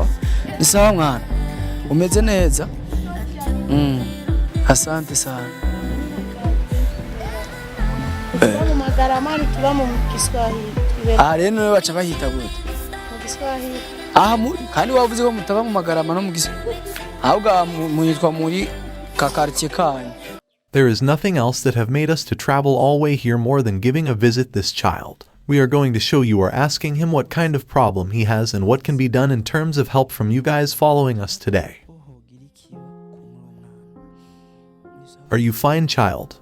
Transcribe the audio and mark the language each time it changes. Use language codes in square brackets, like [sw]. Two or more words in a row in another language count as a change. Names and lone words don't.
[sw] Ni sawa mwana? [rn] Umeze neza? [sw] Asante sana. [rn] Mu magaramani tuba mu Kiswahili. Rero niwe baca bahita gute? Mu Kiswahili. Kandi wavuze ko mutaba mu magarama no mu Kiswahili. Ahubwo muyitwa muri kakartie kanyu. [en] There is nothing else that have made us to travel all way here more than giving a visit this child. We are going to show you or asking him what kind of problem he has and what can be done in terms of help from you guys following us today. Are you fine, child?